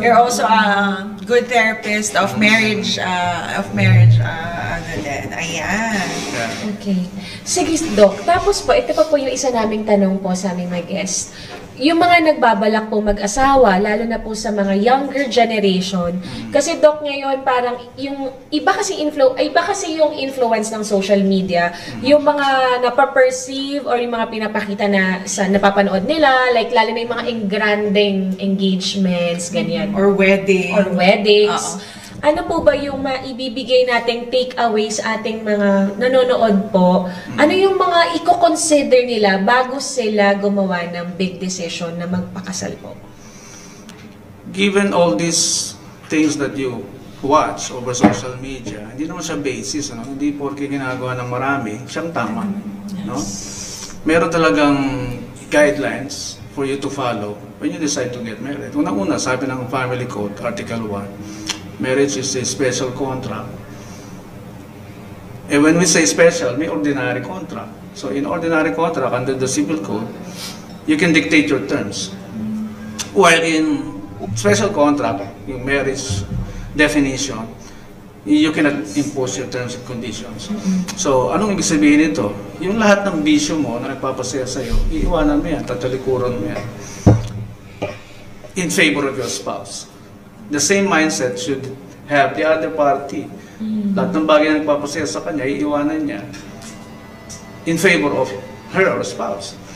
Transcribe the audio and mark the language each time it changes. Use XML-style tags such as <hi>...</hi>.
<en>You're also a good therapist of marriage,</en> <tl>ano din. Ayan.</tl> <en>Yeah.</en> <tl>Okay. Sige, Doc. Tapos po, ito pa po yung isa naming tanong po sa aming mga guest. Yung mga nagbabalak po mag-asawa, lalo na po sa mga younger generation, kasi Doc ngayon parang yung iba kasi yung influence ng social media, yung mga napaperceive or yung mga pinapakita na sa napapanood nila, like lalo na yung mga engranding engagements, ganyan.</tl> <en>Or weddings.</en> <tl>Ano po ba yung maibibigay nating takeaway sa ating mga nanonood po? Ano yung mga i-consider nila bago sila gumawa ng big decision na magpakasal po?</tl> <en>Given all these things that you watch over social media,</en> <tl>hindi naman siya basis, ano? Hindi porke ginagawa ng marami, siyang tama.</tl> <en>No? Meron talagang guidelines for you to follow when you decide to get married.</en> <tl>Unang-una, sabi ng</tl> <en>Family Code, Article 1, marriage is a special contract. And when we say special, may ordinary contract. So in ordinary contract, under the Civil Code, you can dictate your terms. While in special contract, yung marriage definition, you cannot impose your terms and conditions.</en> <tl>So anong ibig sabihin nito? Yung lahat ng bisyo mo na nagpapasaya sa'yo, iiwanan mo yan, tatalikuran mo yan</tl> <en>in favor of your spouse. The same mindset should have the other party.</en> <tl>Lahat ng bagay na nagpapasaya sa kanya, iiwanan niya</tl> <en>in favor of her or spouse.</en>